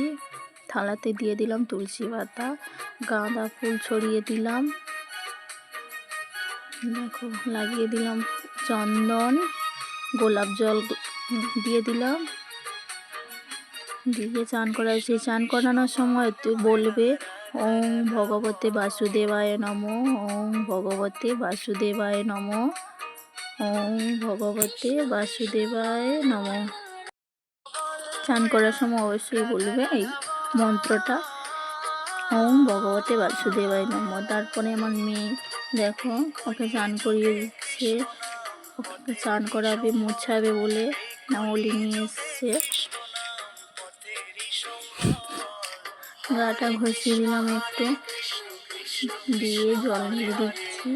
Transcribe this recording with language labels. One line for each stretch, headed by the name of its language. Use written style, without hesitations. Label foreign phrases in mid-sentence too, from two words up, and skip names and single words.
Bangla: থালাতে দিয়ে দিলাম তুলসী পাতা, গাঁদা ফুল ছড়িয়ে দিলাম, দেখো লাগিয়ে দিলাম চন্দন, গোলাপ জল দিয়ে দিলাম, দিয়ে চান করাচ্ছি। চান করানোর সময় তুই বলবে
Sanskrit: ওম ভগবতে বাসুদেবায় নমঃ, ওম ভগবতে বাসুদেবায় নমঃ, ওম ভগবতে বাসুদেবায় নমঃ।
Bangla: চান করার সময় অবশ্যই বলবে এই মন্ত্রটা,
Sanskrit: ওম ভগবতে বাসুদেবায় নমঃ।
Bangla: তারপরে আমার মেয়ে দেখো ওকে চান করিয়ে দিচ্ছে। ওকে চান করাবে, মুছাবে বলে নাওলি নিয়ে এসছে। গাটা ঘষিয়ে দিলাম একটু, দিয়ে জল ঢেলে দিচ্ছি।